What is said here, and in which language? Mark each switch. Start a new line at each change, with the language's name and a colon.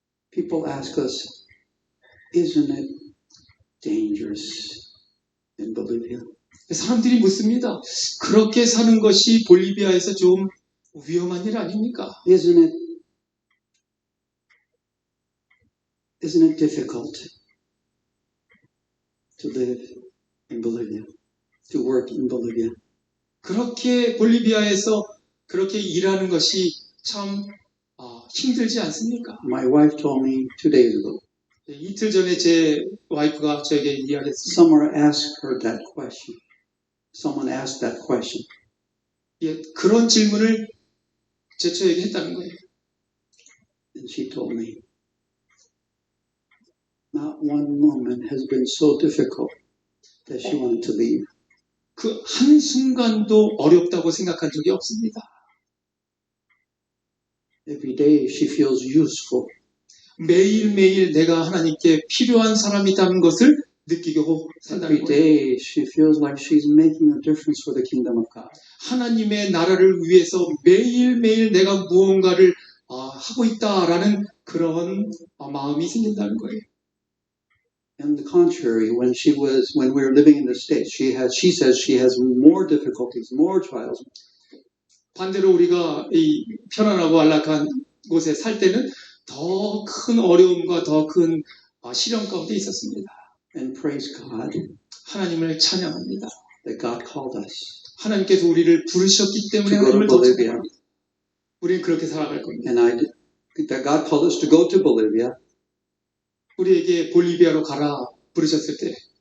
English: People ask us, isn't it dangerous in Bolivia?
Korean: 사람들이 묻습니다. 그렇게 사는 것이 볼리비아에서 좀 위험한 일 아닙니까?
English: Isn't it difficult to live in Bolivia, to work in Bolivia?
Korean: 그렇게 볼리비아에서 그렇게 일하는 것이 참 힘들지 않습니까?
English: My wife told me 2 days ago.
Korean: 이틀 전에 제 와이프가 저에게 이야기했습니다.
English: Someone asked her that question. Someone asked that question.
Korean: 예, 그런 질문을 저에게 했다는 거예요.
English: And she told me, not one moment has been so difficult that she wanted to leave.
Korean: 그 한순간도 어렵다고 생각한 적이 없습니다.
English: Every day she feels useful.
Korean: 매일매일 내가 하나님께 필요한 사람이라는 것을 느끼고 산다는
English: Every
Korean: 거예요.
English: day she feels like she's making a difference for the kingdom of God.
Korean: 하나님의 나라를 위해서 매일매일 내가 무언가를 하고 있다라는 그런 마음이 생긴다는 거예요.
English: On the contrary, when we were living in the States, she says she has more difficulties, more trials.
Korean: 반대로 우리가 이 편안하고 안락한 곳에 살 때는 더 큰 어려움과 더 큰 시련 가운데 있었습니다.
English: And praise God
Korean: 하나님을 찬양합니다.
English: that God called us
Korean: 하나님께서 우리를 부르셨기 때문에
English: to go to
Korean: 하나님을 더
English: Bolivia.
Korean: 찬양합니다. 우리는 그렇게 살아갈 겁니다.
English: And that God called us to go to Bolivia.
Korean: 우리에게 볼리비아로 가라 부르셨을 때,